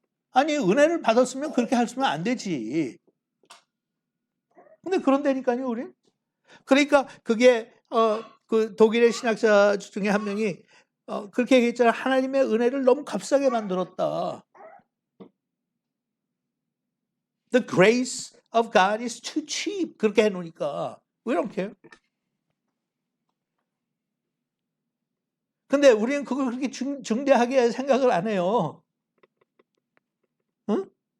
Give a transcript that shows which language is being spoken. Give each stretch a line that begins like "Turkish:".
Korean: 아니 은혜를 받았으면 그렇게 할 수는 안 되지. 근데 그런다니까요, 우리. 그러니까 그게 그 독일의 신학자 중에 한 명이 그렇게 얘기했잖아. 하나님의 은혜를 너무 값싸게 만들었다.
English: The grace of God is too cheap.
Korean: 그렇게 해놓으니까
English: we don't care.
Korean: 근데 우리는 그걸 그렇게 중대하게 생각을 안 해요. 응?